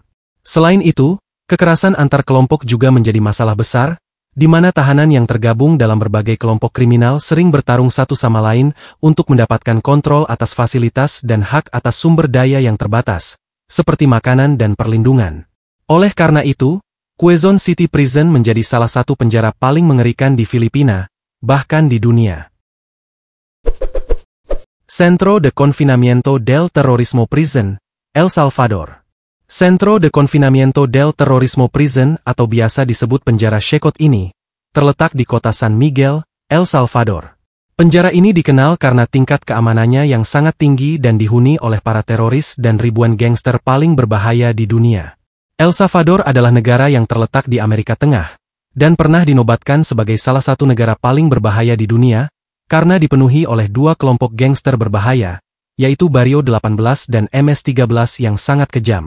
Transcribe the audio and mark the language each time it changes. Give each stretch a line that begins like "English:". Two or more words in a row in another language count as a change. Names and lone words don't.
Indonesian: Selain itu, kekerasan antar kelompok juga menjadi masalah besar, di mana tahanan yang tergabung dalam berbagai kelompok kriminal sering bertarung satu sama lain untuk mendapatkan kontrol atas fasilitas dan hak atas sumber daya yang terbatas, seperti makanan dan perlindungan. Oleh karena itu, Quezon City Prison menjadi salah satu penjara paling mengerikan di Filipina, bahkan di dunia. Centro de Confinamiento del Terrorismo Prison, El Salvador. Centro de Confinamiento del Terrorismo Prison atau biasa disebut penjara Shekot ini, terletak di kota San Miguel, El Salvador. Penjara ini dikenal karena tingkat keamanannya yang sangat tinggi dan dihuni oleh para teroris dan ribuan gangster paling berbahaya di dunia. El Salvador adalah negara yang terletak di Amerika Tengah, dan pernah dinobatkan sebagai salah satu negara paling berbahaya di dunia, karena dipenuhi oleh dua kelompok gangster berbahaya, yaitu Barrio 18 dan MS-13 yang sangat kejam.